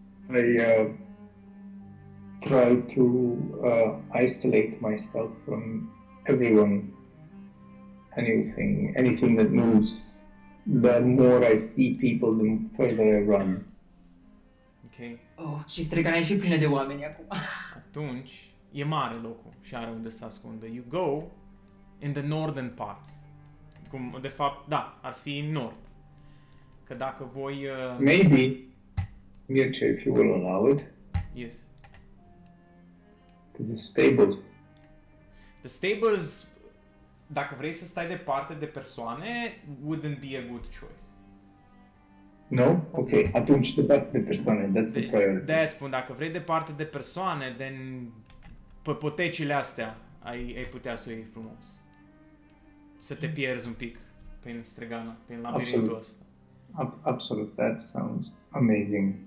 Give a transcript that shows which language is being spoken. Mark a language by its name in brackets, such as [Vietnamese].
[English] I try to isolate myself from everyone, anything that moves. The more I see people, the further I run. Ok? [Romanian] Oh, și Stregana e și plină de oameni acum. Atunci, e mare locul și are unde să ascundă. [English] You go in the northern parts. [Romanian] Cum, de fapt, da, ar fi în nord. Că dacă voi... [English] Maybe, Mircea, if you will allow it, Yes. to the stables. [Romanian] The stables, dacă vrei să stai departe de persoane, [English] wouldn't be a good choice. [Romanian] No? Ok, atunci departe de persoane, [English] that's the [Romanian] Deci, [English] priority. [Romanian] de-aia spun, dacă vrei departe de persoane, then pe potecile astea ai putea să o iei frumos. Să te pierzi un pic prin Stregana, prin labirintul Absolut. ăsta. [English] Absolute, that sounds amazing.